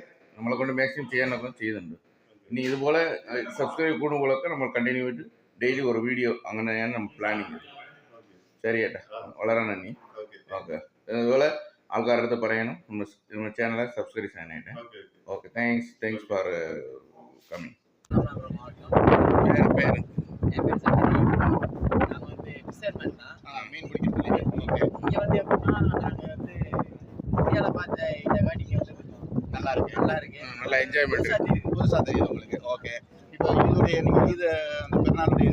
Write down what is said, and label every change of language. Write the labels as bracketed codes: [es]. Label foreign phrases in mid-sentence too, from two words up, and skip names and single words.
[ml] നമ്മളെ കൊണ്ട് മാക്സിമം ചെയ്യാനൊക്കെ ചെയ്യുന്നുണ്ട്. ഇനി ഇതുപോലെ സബ്സ്ക്രൈബ് കൂടുമ്പോഴൊക്കെ നമ്മൾ കണ്ടിന്യൂ ആയിട്ട് ഡെയിലി ഒരു വീഡിയോ അങ്ങനെയാണ് നമ്മൾ പ്ലാനിങ്. ശരി ചേട്ടാ, വളരെ നന്ദി. ഓക്കെ, അതുപോലെ ആൾക്കാരുടെ അടുത്ത് പറയണം നമ്മുടെ ചാനലെ സബ്സ്ക്രൈബ് ചെയ്യാനായിട്ട്. [en] Okay, thanks for coming. [ta] பேர் என் பேர் சங்கரி. நாங்கள் வந்து ஃபிஷர்மேன் தான். மீன் பிடிக்கிறது. ஓகே, இங்கே வந்து எப்படின்னா நாங்கள் வந்து இந்தியாவில் பார்த்த இந்த காடி இங்கே வந்து கொஞ்சம் நல்லா இருக்கு, நல்லா என்ஜாய்மெண்ட் புதுசாக தெரியுது உங்களுக்கு. ஓகே, இப்போ இதோடைய நீங்கள் இது அந்த பெருநாளுடைய